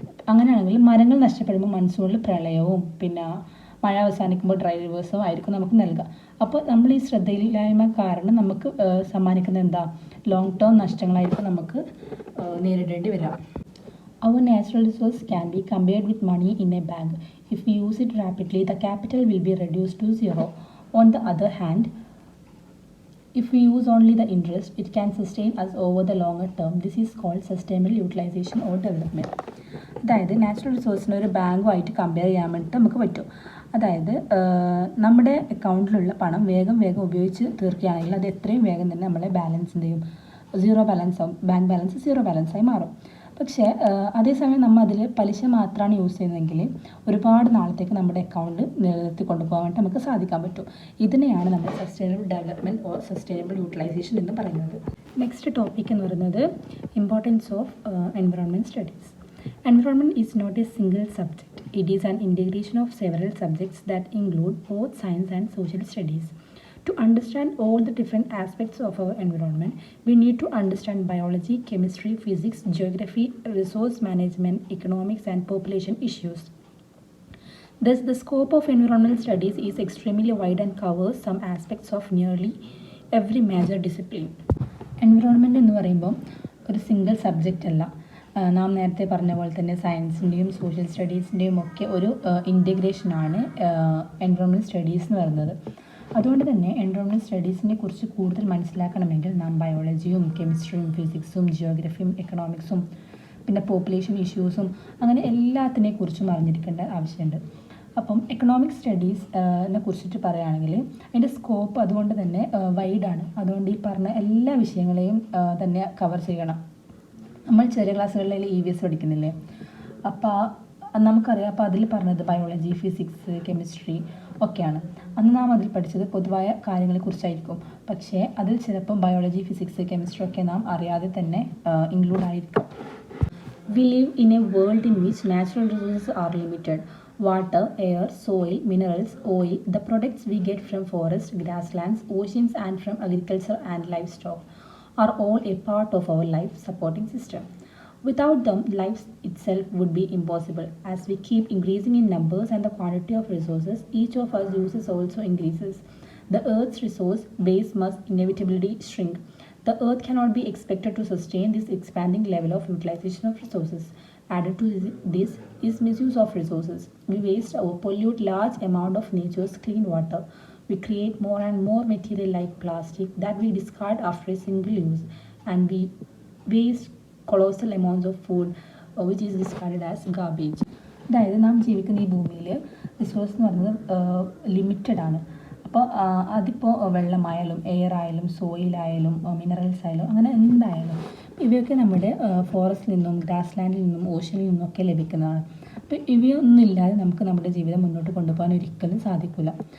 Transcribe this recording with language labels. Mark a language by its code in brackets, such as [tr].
[ml] അങ്ങനെയാണെങ്കിൽ മരങ്ങൾ നഷ്ടപ്പെടുമ്പോൾ മൺസൂണിൽ പ്രളയവും പിന്നെ മഴ അവസാനിക്കുമ്പോൾ ഡ്രൈ റിവേഴ്സും ആയിരിക്കും നമുക്ക് നൽകുക. അപ്പോൾ നമ്മൾ ഈ ശ്രദ്ധയില്ലായ്മ കാരണം നമുക്ക് സമ്മാനിക്കുന്ന ലോങ് ടേം നഷ്ടങ്ങളായിരിക്കും നമുക്ക് നേരിടേണ്ടി വരിക. [en] Our natural resource can be compared with money in a bank. If we use it rapidly, the capital will be reduced to zero. On the other hand, if we use only the interest, it can sustain us over the longer term. This is called sustainable utilization or development. [ml] അതായത് natural റിസോഴ്സിനെ ഒരു ബാങ്കുമായിട്ട് compare ചെയ്യാൻ വേണ്ടിയിട്ട് നമുക്ക് പറ്റും. അതായത് നമ്മുടെ അക്കൗണ്ടിലുള്ള പണം വേഗം ഉപയോഗിച്ച് തീർക്കുകയാണെങ്കിൽ അത് എത്രയും വേഗം തന്നെ നമ്മളെ ബാലൻസിൻ്റെയും സീറോ ബാലൻസ് ആവും, ബാങ്ക് ബാലൻസ് സീറോ ബാലൻസായി മാറും. പക്ഷേ അതേസമയം നമ്മൾ അതിൽ പലിശ മാത്രമാണ് യൂസ് ചെയ്യുന്നതെങ്കിൽ ഒരുപാട് നാളത്തേക്ക് നമ്മുടെ അക്കൗണ്ട് നിലനിർത്തി കൊണ്ടുപോകാൻ വേണ്ടി നമുക്ക് സാധിക്കാൻ പറ്റും. ഇതിനെയാണ് നമ്മൾ sustainable development or sustainable utilisation എന്ന് പറയുന്നത്. നെക്സ്റ്റ് ടോപ്പിക് എന്ന് പറയുന്നത് importance of environment studies. [en] Environment is not a single subject. It is an integration of several subjects that include both science and social studies. To understand all the different aspects of our environment, we need to understand biology, chemistry, physics, geography, resource management, economics, and population issues. Thus, the scope of environmental studies is extremely wide and covers some aspects of nearly every major discipline. [ml] Environment എന്ന് പറയുമ്പോൾ ഒരു single subject അല്ല. നാം നേരത്തെ പറഞ്ഞ പോലെ തന്നെ സയൻസിൻ്റെയും social സ്റ്റഡീസിൻ്റെയും ഒക്കെ ഒരു ഇൻറ്റഗ്രേഷനാണ് എൻവയോൺമെൻറ്റ് സ്റ്റഡീസ് എന്ന് പറയുന്നത്. അതുകൊണ്ട് തന്നെ എൻവയോൺമെൻറ്റ് സ്റ്റഡീസിനെ കുറിച്ച് കൂടുതൽ മനസ്സിലാക്കണമെങ്കിൽ നാം ബയോളജിയും കെമിസ്ട്രിയും ഫിസിക്സും ജിയോഗ്രഫിയും എക്കണോമിക്സും പിന്നെ പോപ്പുലേഷൻ ഇഷ്യൂസും അങ്ങനെ എല്ലാത്തിനെക്കുറിച്ചും അറിഞ്ഞിരിക്കേണ്ട ആവശ്യമുണ്ട്. അപ്പം എക്കണോമിക് സ്റ്റഡീസിനെ കുറിച്ചിട്ട് പറയുകയാണെങ്കിൽ അതിൻ്റെ സ്കോപ്പ് അതുകൊണ്ട് തന്നെ വൈഡാണ്. അതുകൊണ്ട് ഈ പറഞ്ഞ എല്ലാ വിഷയങ്ങളെയും തന്നെ കവർ ചെയ്യണം. നമ്മൾ ചെറിയ ക്ലാസ്സുകളിൽ EVS പഠിക്കുന്നില്ലേ, അപ്പോൾ നമുക്കറിയാം. അപ്പോൾ അതിൽ പറഞ്ഞത് ബയോളജി, ഫിസിക്സ്, കെമിസ്ട്രി ഒക്കെയാണ്. അന്ന് നാം അതിൽ പഠിച്ചത് പൊതുവായ കാര്യങ്ങളെക്കുറിച്ചായിരിക്കും. പക്ഷേ അതിൽ ചിലപ്പോൾ ബയോളജി, ഫിസിക്സ്, കെമിസ്ട്രി ഒക്കെ നാം അറിയാതെ തന്നെ ഇൻക്ലൂഡ് ആയിരിക്കും. [en] We live in a world in which natural resources are limited. Water, air, soil, minerals, oil, the products we get from forests, grasslands, oceans and from agriculture and livestock are all a part of our life supporting system. Without them, life itself would be impossible. As we keep increasing in numbers and the quantity of resources each of us uses also increases, the Earth's resource base must inevitably shrink. The Earth cannot be expected to sustain this expanding level of utilization of resources. Added to this is misuse of resources. We waste or pollute large amount of nature's clean water. We create more and more material like plastic that we discard after a single use, and we waste colossal amounts of food which is discarded as garbage. [ml] അതായത് നാം ജീവിക്കുന്ന ഈ ഭൂമിയിൽ resource എന്ന് പറയുന്നത് limited ആണ്. അപ്പോൾ അതിപ്പോൾ വെള്ളമായാലും എയർ ആയാലും സോയിലായാലും മിനറൽസ് ആയാലും അങ്ങനെ എന്തായാലും ഇവയൊക്കെ നമ്മുടെ ഫോറസ്റ്റിൽ നിന്നും ഗ്രാസ് ലാൻഡിൽ നിന്നും ഓഷനിൽ നിന്നൊക്കെ ലഭിക്കുന്നതാണ്. അപ്പോൾ ഇവയൊന്നും ഇല്ലാതെ നമുക്ക് നമ്മുടെ ജീവിതം മുന്നോട്ട് കൊണ്ടുപോകാൻ ഒരിക്കലും സാധിക്കില്ല.